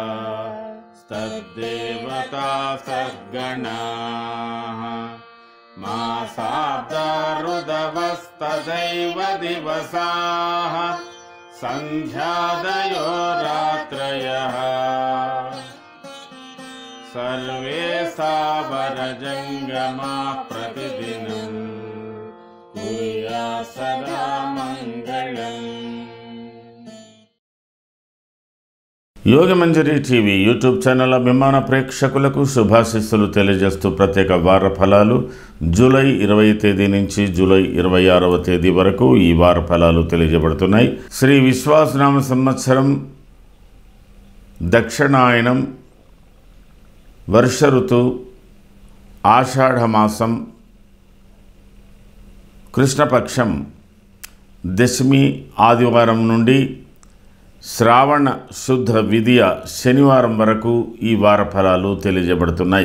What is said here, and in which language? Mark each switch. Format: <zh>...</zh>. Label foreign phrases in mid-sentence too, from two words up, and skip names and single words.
<sa>तद्देवता सद्गणाः मासाब्दा ऋदवस्तदैव दिवसाः सन्ध्यादयो रात्रयः सर्वे सावरजङ्गमाः प्रतिदिनं कुर्यात् सदा मङ्गलम्।</sa> <te>యోగమంజరి టీవీ యూట్యూబ్ ఛానల్ అభిమాన ప్రేక్షకులకు శుభాశీస్సులు తెలియజేస్తూ ప్రత్యేక వార ఫలాలు జూలై 20 తేదీ నుంచి జూలై 26వ తేదీ వరకు ఈ వార ఫలాలు తెలియజేయబడుతున్నాయి. శ్రీ విశ్వాసనామ సంవత్సరం దక్షిణాయనం వర్ష ఋతువు ఆషాఢమాసం కృష్ణపక్షం దశమి ఆదివారం నుండి శ్రావణ శుద్ధ విదియ శనివారం వరకు ఈ వార ఫలాలు తెలియజేయబడుతున్నాయి.</te>